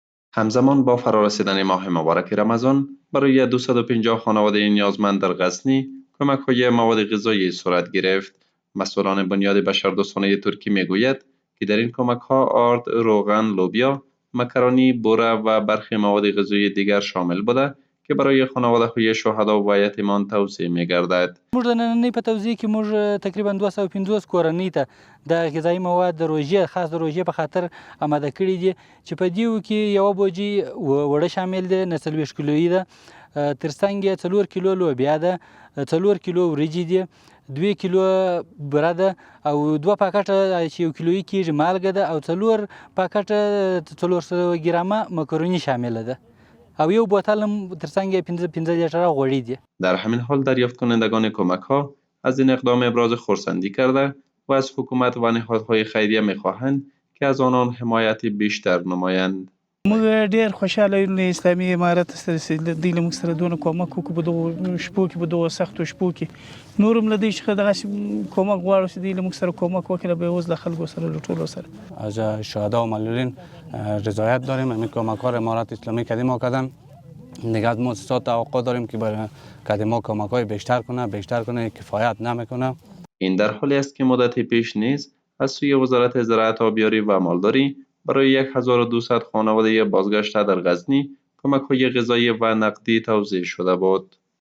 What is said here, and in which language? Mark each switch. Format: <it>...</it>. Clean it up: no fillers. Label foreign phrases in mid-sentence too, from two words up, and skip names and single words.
<fa>همزمان با فرارسیدن ماه مبارک رمضان، برای 250 خانواده نیازمند در غزنی کمک‌های مواد غذایی صورت گرفت. مسئولان بنیاد بشردوستانه ترکی میگوید که در این کمک‌ها آرد، روغن، لوبیا، مکرونی، بوره و برخی مواد غذایی دیگر شامل بوده که برای خانواده‌های شهدا و یتیمان توزیع می‌گردد.</fa> <ps>موږ د نننۍ په توزیع کې موږ تقریبا 250 کورنۍ ته د غذایي مواد د روژې خاص د روژې په خاطر آماده کړي دي چې په دې کې یوه بوجي وړه شامل دی 40 کیلویي ده، ترڅنګ یې 4 کیلو لوبیا ده، 4 کیلو وریجې دي، 2 کیلو بوره ده او 2 پاکټه چې 1 کیلویي کېږي مالګه ده او 4 پاکټه 400 ګرامه مکروني شامله ده او یو بوتل هم ترڅنګ 15 لیتره غوړي دي.</ps> <fa>در همین حال دریافت کنندگان کمک‌ها از این اقدام ابراز خرسندی کرده و از حکومت و نهادهای خیریه می‌خواهند که از آنان حمایت بیشتر نمایند.</fa> <ps>موږ ډېر خوشاله یو له اسلامي امارت سره چې دوی له موږ سره دونه کومک وکړو په دغو شپو کې په دغو سختو شپو کې نور هم له دوی څخه دغسې کومک غواړو چې دوی له موږ سره کومک وکړي به اوس له خلکو سره له ټولو سره</ps> <fa>از شهدا و معلولین رضایت داریم. همین کمک‌ها را امارت اسلامی قدیم کردن. دیگه از مؤسسات توقع داریم که برای قدیما کمک‌های بیشتر کنه کفایت نمیکنه. این در حالی است که مدت پیش نیز از سوی وزارت زراعت، آبیاری و مالداری برای 1200 خانواده بازگشته در غزنی کمک‌های غذایی و نقدی توزیع شده بود.</fa>